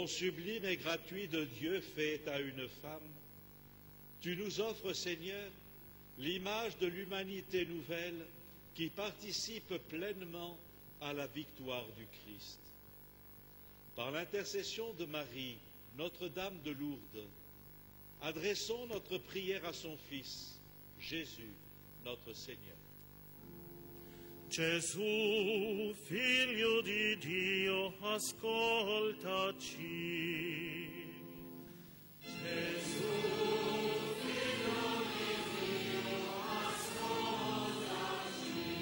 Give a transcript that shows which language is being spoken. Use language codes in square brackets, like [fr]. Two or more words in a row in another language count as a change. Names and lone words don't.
[fr] sublime et gratuit de Dieu fait à une femme, tu nous offres, Seigneur, l'image de l'humanité nouvelle qui participe pleinement à la victoire du Christ. Par l'intercession de Marie, Notre-Dame de Lourdes, adressons notre prière à son Fils, Jésus, notre Seigneur. [it] Gesù, Figlio di Dio, ascoltaci. Gesù, Figlio di Dio, ascoltaci.